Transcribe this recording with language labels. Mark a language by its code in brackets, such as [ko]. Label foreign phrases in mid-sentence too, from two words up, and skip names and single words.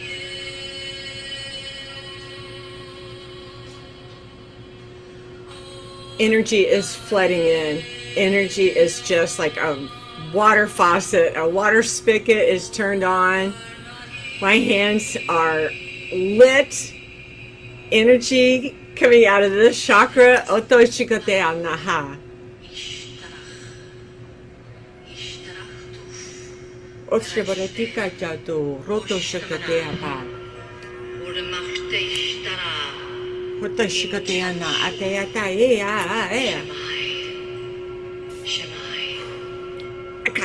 [en] Energy is flooding in. Energy is just like a water faucet. A water spigot is turned on. My hands are lit. Energy coming out of this chakra. Otoshikotea naha. Otshiboretika jatu. Rotoshikotea pa. Otoshikotea na. Ateata ea ea. Aka.